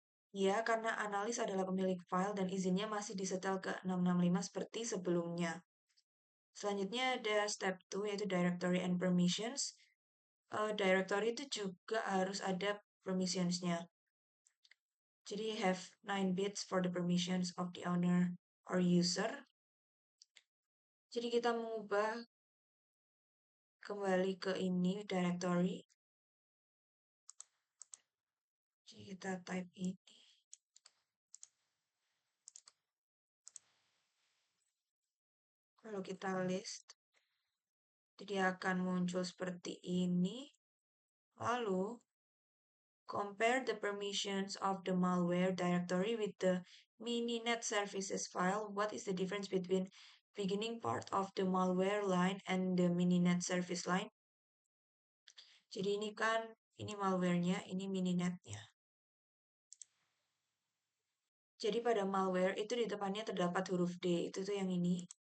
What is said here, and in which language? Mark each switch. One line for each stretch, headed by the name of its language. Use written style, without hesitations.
Indonesian: Ya, karena analis adalah pemilik file dan izinnya masih disetel ke 665 seperti sebelumnya. Selanjutnya ada step 2 yaitu
English: directory and permissions.
Indonesian: Directory itu juga harus ada permissionsnya. Jadi
English: have 9 bits for the permissions of the owner or user.
Indonesian: Jadi kita mengubah kembali ke ini directory. Jadi kita type ini. Kalau kita list, jadi akan muncul seperti ini. Lalu
English: compare the permissions of the malware directory with the mininet services file. What is the difference between beginning part of the malware line and the mininet service line?
Indonesian: Jadi ini kan, ini malware-nya, ini mininetnya. Jadi pada malware itu di depannya terdapat huruf D. Itu tuh yang ini.